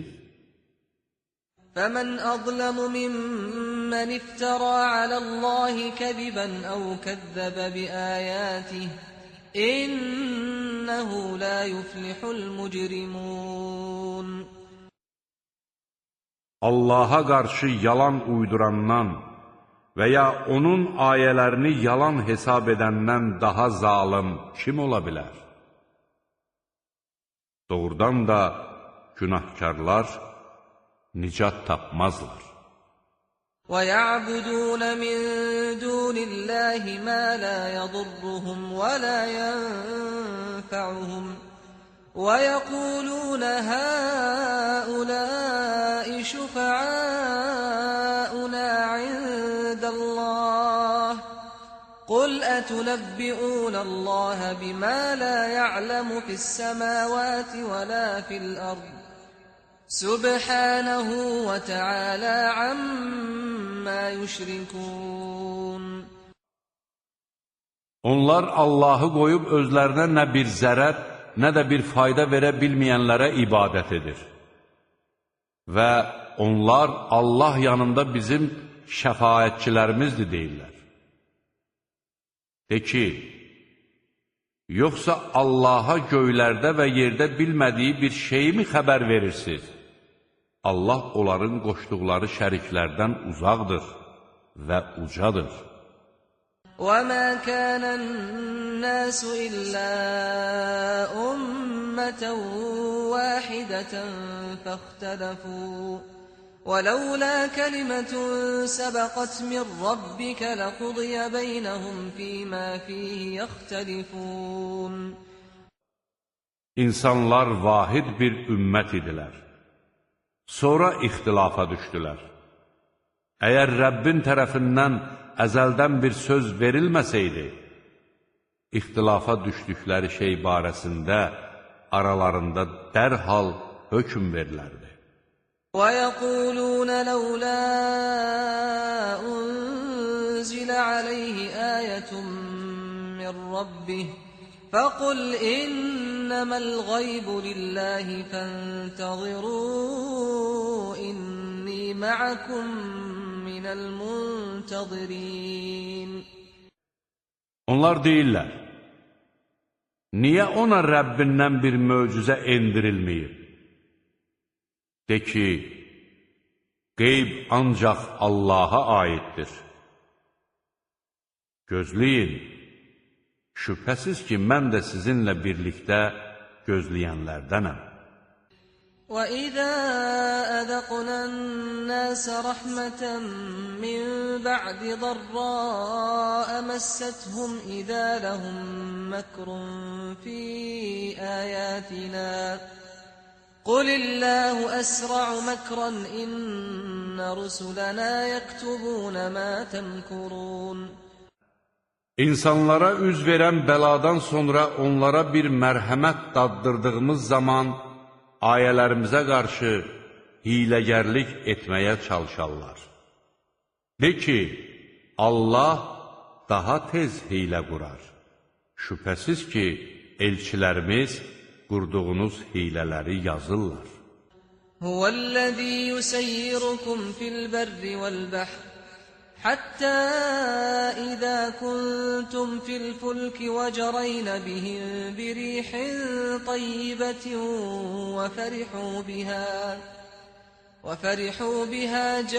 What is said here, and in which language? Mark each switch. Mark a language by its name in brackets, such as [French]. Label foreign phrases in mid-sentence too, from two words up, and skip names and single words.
[Arabic] فَمَنْ أَظْلَمُ مِمَّنِ افْتَرَى عَلَى اللَّهِ كَذِبًا أَوْ كَذَّبَ بِآيَاتِهِ إِنَّهُ لَا يُفْلِحُ الْمُجْرِمُونَ. [Azerbaijani] Allaha qarşı yalan uydurandan və ya onun ayələrini yalan hesab edəndən daha zalım kim ola bilər? Doğrudan da günahkarlar nicat tapmazlar. [Arabic] وَيَعْبُدُونَ مِن دُونِ اللَّهِ مَا لَا يَضُرُّهُمْ وَلَا يَنفَعُهُمْ وَيَقُولُونَ هَؤُلَاءِ شُفَعَاؤُنَا عِندَ اللَّهِ قُلْ أَتُنَبِّئُونَ اللَّهَ بِمَا لَا يَعْلَمُ فِي السَّمَاوَاتِ وَلَا فِي الْأَرْضِ سُبْحَانَهُ وَتَعَالَى عَمَّا يُشْرِكُونَ. [Azerbaijani] Onlar Allahı qoyub özlərinə nə bir zərər, nə də bir fayda verə bilməyənlərə ibadət edir. Və onlar Allah yanında bizim şəfaətçilərimizdir deyirlər. De ki, yoxsa Allaha göylərdə və yerdə bilmədiyi bir şeyi mi xəbər verirsiniz? Allah onların qoşduqları şəriklərdən uzaqdır və ucadır. [Arabic] وَمَا كَانَ النَّاسُ إِلَّا أُمَّةً وَاحِدَةً فَاخْتَلَفُوا وَلَوْلَا كَلِمَةٌ سَبَقَتْ مِنْ رَبِّكَ لَقُضِيَ بَيْنَهُمْ فِيمَا فِيهِ يَخْتَلِفُونَ. [Azerbaijani] İnsanlar vahid bir ümmət idilər. Sonra ixtilafa düşdülər. Əgər Rəbbin tərəfindən əzəldən bir söz verilməsəydi, ixtilafa düşdükləri şey barəsində aralarında dərhal hökm verilərdi. [Arabic] وَيَقُولُونَ لَوْلَا أُنْزِلَ عَلَيْهِ آيَةٌ مِّن رَّبِّهِ فَقُلْ إِنَّمَا الْغَيْبُ لِلَّهِ فَانْتَظِرُوا إِنِّي مَعَكُمْ مِنَ الْمُنْتَظِرِينَ. [Azerbaijani] Onlar deyirlər, niyə ona Rəbbindən bir möcüzə endirilməyib? De ki, qeyb ancaq Allaha aiddir. Gözləyin, şübhəsiz ki, mən də sizinlə birlikdə gözləyənlərdənəm. [Arabic] وَإِذَا أَذَقْنَا النَّاسَ رَحْمَةً مِّن بَعْدِ ضَرَّاءَ مَسَّتْهُمْ إِذَا لَهُم مَّكْرٌ فِي آيَاتِنَا قُلِ اللَّهُ أَسْرَعُ مَكْرًا إِنَّ رُسُلَنَا يَكْتُبُونَ مَا تَمْكُرُونَ. [Azerbaijani] İnsanlara üz verən bəladan sonra onlara bir mərhəmət daddırdığımız zaman ayələrimizə qarşı hiləgərlik etməyə çalışarlar. De ki, Allah daha tez hilə qurar. Şübhəsiz ki, elçilərimiz qurduğunuz hilələri yazırlar. [Arabic] هو الذي يسيركم في البر والبحر حتى إذا كنتم في الفلك وجرين بهم بريح طيبة وفرحوا بها